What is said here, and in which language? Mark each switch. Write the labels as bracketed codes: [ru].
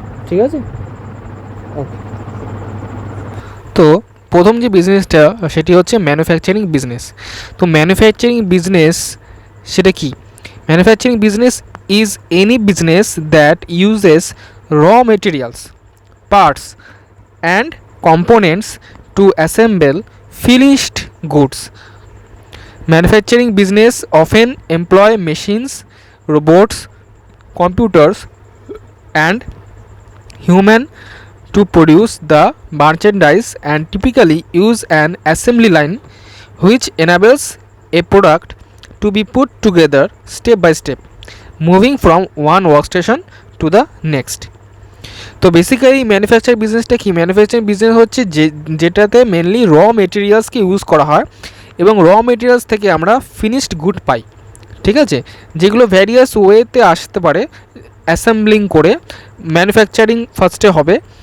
[bn] ঠিক আছে, ওকে। তো প্রথম যে বিজনেসটা সেটি হচ্ছে ম্যানুফ্যাকচারিং বিজনেস। তো ম্যানুফ্যাকচারিং বিজনেস সেটা কি, [en] Manufacturing business is any business that uses raw materials, parts and components to assemble finished goods. Manufacturing business often employ machines, robots, computers, and human to produce the merchandise, and typically use an assembly line which enables a product to be put together step by step, moving from one workstation to the next. [bn] তো basically manufacturing বিজনেসটা কি, manufacturing business হচ্ছে যেটাতে mainly র মেটেরিয়ালসকে use করা হয় এবং raw materials থেকে আমরা ফিনিশড গুড পাই। ঠিক আছে, যেগুলো ভ্যারিয়াস ওয়েতে আসতে পারে অ্যাসেম্বলিং করে ম্যানুফ্যাকচারিং ফার্স্টে হবে।